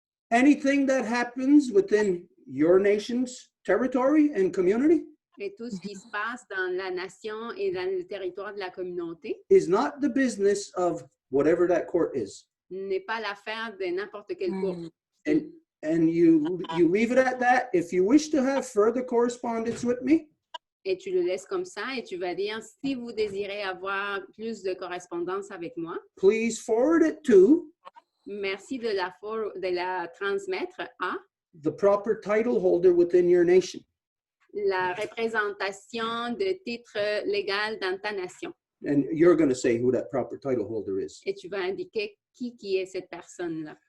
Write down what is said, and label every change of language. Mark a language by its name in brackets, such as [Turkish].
[English] Anything that happens within your nation's territory and community [French] Et tout ce qui se passe dans la nation et dans le territoire de la communauté [English] is not the business of whatever that court is. [French] n'est pas l'affaire de n'importe quelle cour. [English] And you leave it at that. If you wish to have further correspondence with me, [French] Et tu le laisses comme ça et tu vas dire, si vous désirez avoir plus de correspondance avec moi, [English] please forward it to [French] merci de la transmettre à [English] the proper title holder within your nation. [French] la représentation de titre légal dans ta nation. [English] And you're going to say who that proper title holder is. [French] Et tu vas indiquer qui est cette personne-là.